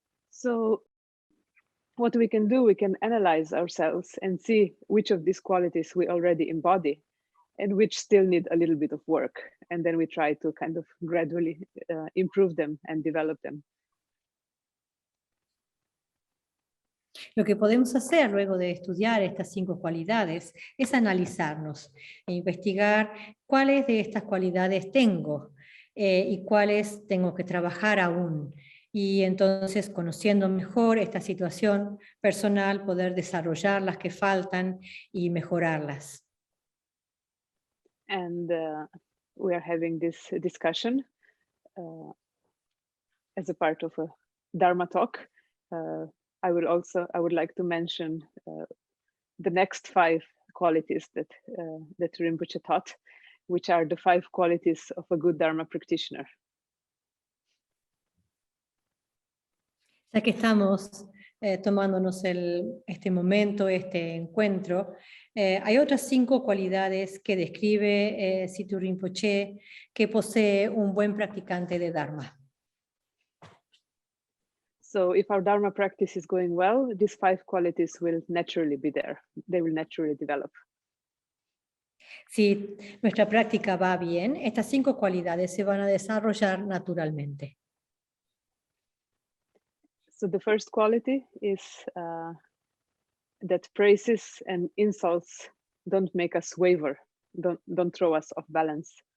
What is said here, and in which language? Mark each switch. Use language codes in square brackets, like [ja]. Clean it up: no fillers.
[en] So what we can do, we can analyze ourselves and see which of these qualities we already embody and which still need a little bit of work. And then we try to kind of gradually improve them and develop them. [es] Lo que podemos hacer luego de estudiar estas 5 cualidades es analizarnos e investigar cuáles de estas cualidades tengo y cuáles tengo que trabajar aún. Y entonces, conociendo mejor esta situación personal, poder desarrollar las que faltan y mejorarlas. [en] And we are having this discussion as a part of a Dharma talk. I would like to mention the next 5 qualities that Rinpoche taught, which are the 5 qualities of a good Dharma practitioner. [es] Ya que estamos tomándonos este momento, este encuentro, hay otras 5 cualidades que describe Situ Rinpoche que posee un buen practicante de Dharma. [en] So if our Dharma practice is going well, these 5 qualities will naturally be there. They will naturally develop. [es] Si nuestra práctica va bien, estas 5 cualidades se van a desarrollar naturalmente. [en] So the first quality is that praises and insults don't make us waver, don't throw us off balance.